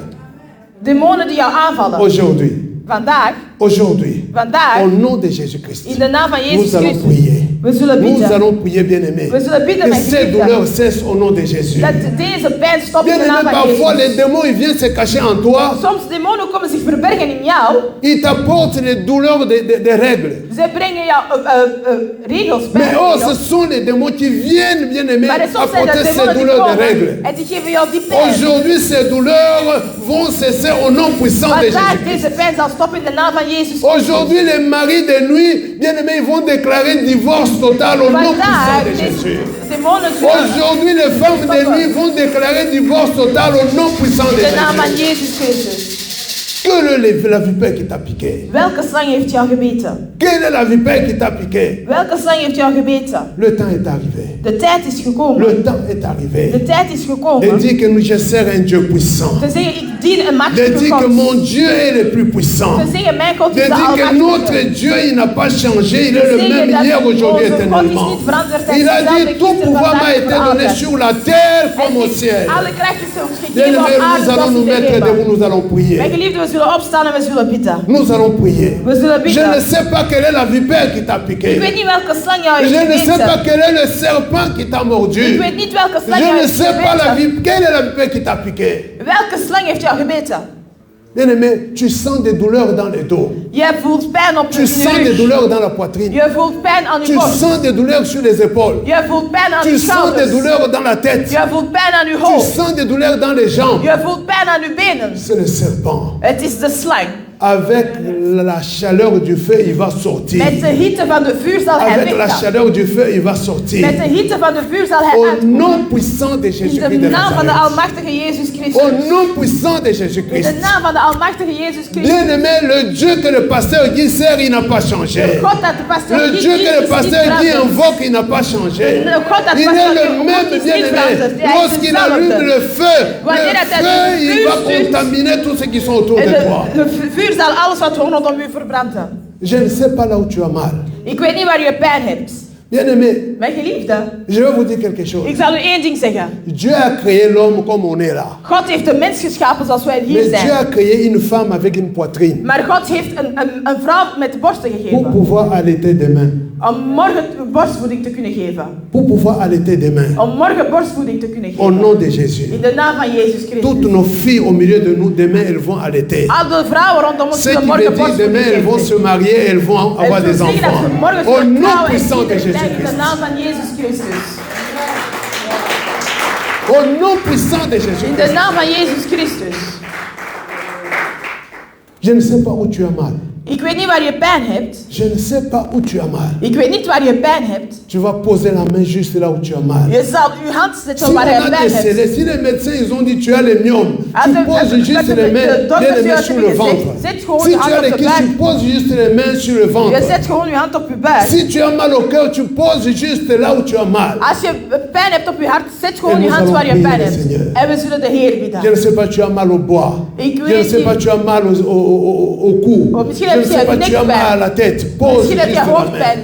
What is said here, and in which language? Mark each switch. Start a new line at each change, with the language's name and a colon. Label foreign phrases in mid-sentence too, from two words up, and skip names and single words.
Dutch: demonen die jou aanvallen.
French: Aujourd'hui,
Dutch: Vandaag,
French: au nom de Jésus-Christ,
Dutch: in de naam van Jezus
French: nous allons
Dutch: Christus,
French: prier.
Dutch: we zullen
French: Nous
Dutch: bidden
French: allons prier, bien-aimés.
Dutch: We zullen bidden,
French: Que
Dutch: mijn
French: ces
Dutch: geliefden.
French: douleurs cessent au nom de Jésus.
Dutch: dat deze pijn stopt in de
French: Bien-aimé,
Dutch: naam van
French: parfois les
Dutch: Jezus.
French: démons ils viennent se cacher en toi.
Dutch: Soms demonen komen zich verbergen in jou.
French: Ils t'apportent les douleurs des règles.
Dutch: Ze brengen jou regels bij.
French: Mais oh, ce sont les démons qui viennent, bien-aimés,
Dutch: Maar soms zijn
French: apporter
Dutch: dat
French: ces
Dutch: demonen die
French: douleurs de règles.
Dutch: komen en die geven jou die pijn.
French: Aujourd'hui, ces douleurs vont cesser au nom puissant de
Dutch: Vandaag
French: Jésus.
Dutch: deze pijn zal stoppen in de naam van Jezus Christus.
French: Aujourd'hui, les maris de nuit, bien-aimés, ils vont déclarer divorce total au nom puissant
Dutch: Vandaag
French: de Jésus.
Dutch: demonen
French: Aujourd'hui, les femmes de nuit vont déclarer divorce total au nom puissant de
Dutch: in de naam van
French: Jésus.
Dutch: Jezus Christus.
French: Quelle est la vipère qui t'a piqué?
Dutch: Welke slang heeft jou gebeten?
French: Quelle est la vipère qui t'a piqué?
Dutch: Welke slang heeft jou gebeten?
French: Le temps est arrivé.
Dutch: De tijd is gekomen.
French: Le temps est arrivé.
Dutch: De tijd is
French: De
Dutch: gekomen.
French: dire que je sers un Dieu puissant.
Dutch: Te zeggen, ik dien een
French: De
Dutch: machtige
French: dire que
Dutch: God.
French: mon Dieu est le plus puissant.
Dutch: Te zeggen, mijn God
French: De
Dutch: is de
French: dire que
Dutch: almachtige.
French: notre Dieu, il n'a pas changé, il est le même hier, aujourd'hui, éternellement. Il a dit, tout pouvoir m'a été donné sur la terre comme au ciel.
Dutch: Alle kracht is ons
French: Bien
Dutch: gegeven op
French: aimé,
Dutch: aarde
French: nous allons
Dutch: zoals
French: nous
Dutch: in de
French: mettre
Dutch: hemel.
French: debout, nous allons prier.
Dutch: Mijn geliefden, we zullen opstaan en we zullen bidden.
French: Nous allons prier.
Dutch: We zullen
French: Je ne
Dutch: bidden.
French: sais pas quelle est la vipère qui t'a
Dutch: Ik
French: piqué.
Dutch: weet niet welke slang jou
French: Je
Dutch: heeft
French: ne sais pas
Dutch: gebeten.
French: quel est le serpent qui t'a
Dutch: Ik
French: mordu.
Dutch: weet niet welke slang
French: Je
Dutch: jou
French: ne
Dutch: heeft
French: sais pas
Dutch: gebeten.
French: quelle est la vipère qui t'a piqué.
Dutch: Welke slang heeft jou gebeten?
French: Bien aimé, tu sens des douleurs dans le dos.
Dutch: Je voelt pijn op
French: Tu
Dutch: je
French: sens des
Dutch: rug.
French: douleurs dans la poitrine.
Dutch: Je voelt pijn aan je
French: Tu
Dutch: borst.
French: sens des douleurs sur les épaules.
Dutch: Je voelt pijn aan
French: Tu
Dutch: je
French: sens des
Dutch: schouders.
French: douleurs dans la tête.
Dutch: Je voelt pijn aan je
French: Tu
Dutch: hoofd.
French: sens des douleurs dans les jambes.
Dutch: Je voelt pijn aan je benen.
French: C'est le serpent.
Dutch: Het is de slang.
French: Avec la chaleur du feu, il va sortir.
Dutch: Met de hitte van de vuur zal hij
French: Avec la
Dutch: weggaan.
French: chaleur du feu, il va sortir.
Dutch: Met de hitte van de vuur zal hij
French: Au
Dutch: uitkomen.
French: nom puissant de
Dutch: In
French: Jésus-Christ
Dutch: de
French: de
Dutch: naam van de
French: Nazareth.
Dutch: almachtige Jezus Christus.
French: Au nom puissant de
Dutch: In
French: Jésus-Christ.
Dutch: de naam van de almachtige Jezus Christus.
French: Bien aimé, le Dieu que le pasteur Guy sert, il n'a pas changé.
Dutch: God dat de pastor
French: Le
Dutch: niet
French: Dieu que le
Dutch: is
French: pasteur
Dutch: niet
French: Guy
Dutch: veranderd.
French: invoque, il n'a pas changé.
Dutch: Le God dat
French: Il est
Dutch: pastor
French: le
Dutch: Guy
French: même,
Dutch: ontmoet is
French: bien
Dutch: niet
French: aimé.
Dutch: veranderd. Hij is
French: Lorsqu'il allume
Dutch: dezelfde.
French: le feu,
Dutch: Wanneer dat hij
French: le
Dutch: de
French: feu, il
Dutch: vuur
French: va
Dutch: stuurt,
French: contaminer tous ceux qui sont autour
Dutch: En
French: de toi.
Dutch: de vuur zal alles wat rondom u verbranden.
French: Je ne sais pas là où tu as mal.
Dutch: Ik weet niet waar je pijn hebt.
French: Bien aimé,
Dutch: Mijn geliefde,
French: je vais vous dire quelque chose.
Dutch: ik zal u één ding zeggen.
French: Dieu a créé l'homme comme on est là.
Dutch: God heeft de mens geschapen zoals wij hier
French: Mais Dieu
Dutch: zijn.
French: a créé une femme avec une poitrine
Dutch: Maar God heeft een vrouw met de borsten
French: pour
Dutch: gegeven.
French: pouvoir allaiter demain.
Dutch: Om morgen borstvoeding te kunnen geven.
French: Pour pouvoir allaiter demain.
Dutch: Om morgen borstvoeding te kunnen geven.
French: Au nom de Jésus.
Dutch: In de naam van Jezus Christus.
French: Toutes nos filles au milieu de nous, demain, elles vont allaiter.
Dutch: Al de vrouwen rondom ons zullen morgen borstvoeding
French: demain, elles vont se marier, elles vont avoir des enfants. Au nom puissant de Jésus-Christ.
Dutch: In de naam van Jezus Christus.
French: Au nom puissant de Jésus-Christ.
Dutch: In de naam van Jezus Christus.
French: Je ne sais pas où tu as mal.
Dutch: Ik weet niet waar je pijn hebt.
French: Je ne sais pas où tu as mal.
Dutch: Ik weet niet waar je pijn hebt.
French: Tu vas poser la main juste là où tu as mal.
Dutch: Je zal uw hand zetten
French: Si
Dutch: waar je pijn hebt.
French: si les médecins ils ont dit tu as les myomes, tu poses juste les mains sur le ventre. Si tu as les kystes, tu poses juste les mains sur le ventre.
Dutch: Je zet gewoon je hand op je buik.
French: Si tu as mal au cœur, tu poses juste là où tu as mal.
Dutch: Als je pijn hebt op je hart, zet gewoon je hand waar je pijn hebt. En we zullen de Heer bidden.
French: Je ne sais pas, tu as mal au bois. Je ne sais pas, tu as mal au cou. Je ne sais pas, tu as mal à la tête. Pose juste la main.